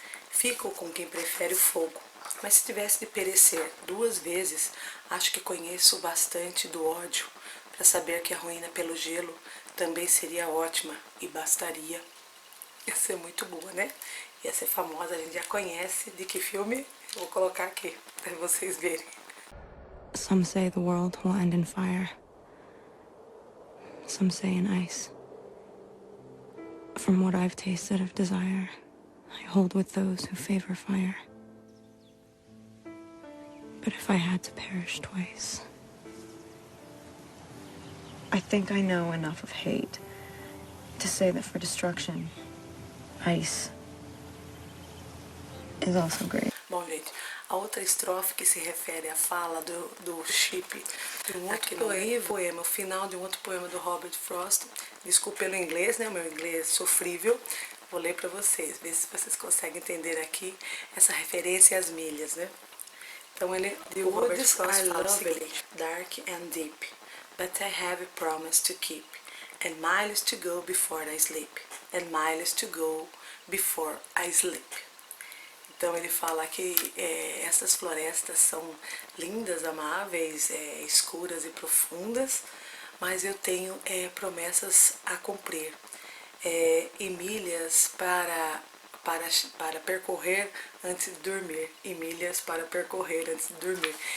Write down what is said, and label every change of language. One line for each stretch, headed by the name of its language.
Portuguese: Fico com quem prefere o fogo, mas se tivesse de perecer 2 vezes, acho que conheço bastante do ódio para saber que a ruína pelo gelo também seria ótima e bastaria. Ia ser muito boa, né? Ia ser famosa, a gente já conhece. De que filme? Eu vou colocar aqui para vocês verem.
English: Some say the world will end in fire. Some say in ice. From what I've tasted of desire, I hold with those who favor fire. But if I had to perish twice, I think I know enough of hate to say that for destruction, ice is also great.
Portuguese: Bom, gente, a outra estrofe que se refere à fala do Chip de um outro poema, o final de um outro poema do Robert Frost. Desculpe pelo inglês, né? Meu inglês sofrível. Vou ler para vocês, ver se vocês conseguem entender aqui essa referência às milhas, né? Então ele,
English: the woods are lovely, dark and deep, but I have a promise to keep, and miles to go before I sleep, and miles to go before I sleep.
Portuguese: Então ele fala que essas florestas são lindas, amáveis, escuras e profundas, mas eu tenho promessas a cumprir e milhas para percorrer antes de dormir, e milhas para percorrer antes de dormir.